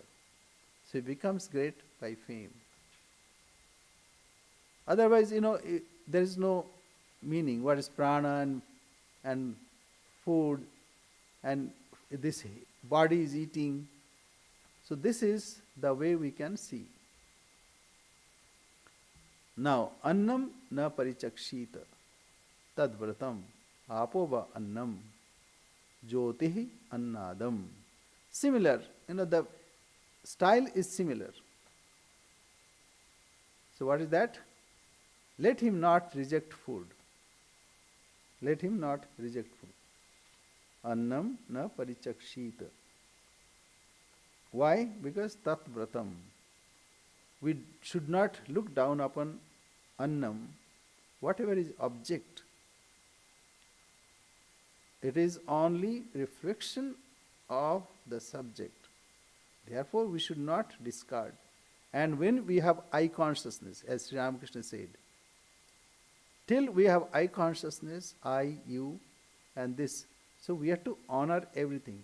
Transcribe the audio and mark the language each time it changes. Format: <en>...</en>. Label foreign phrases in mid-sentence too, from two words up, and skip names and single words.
<en>So he becomes great by fame. Otherwise, there is no meaning. What is prana and food and this body is eating. So this is the way we can see. Now,</en> <sa>annam na parichakshita tadvratam apova annam jyotihi annadam.</sa> <en>Similar, the style is similar. So what is that? Let him not reject food. Let him not reject food.</en> <sa>Annam na parichakshita.</sa> <en>Why? Because</en> <sa>tat vratam.</sa> <en>We should not look down upon annam, whatever is object. It is only reflection of the subject. Therefore, we should not discard. And when we have I consciousness, as Sri Ramakrishna said, till we have I consciousness, I, you, and this, so we have to honor everything.</en>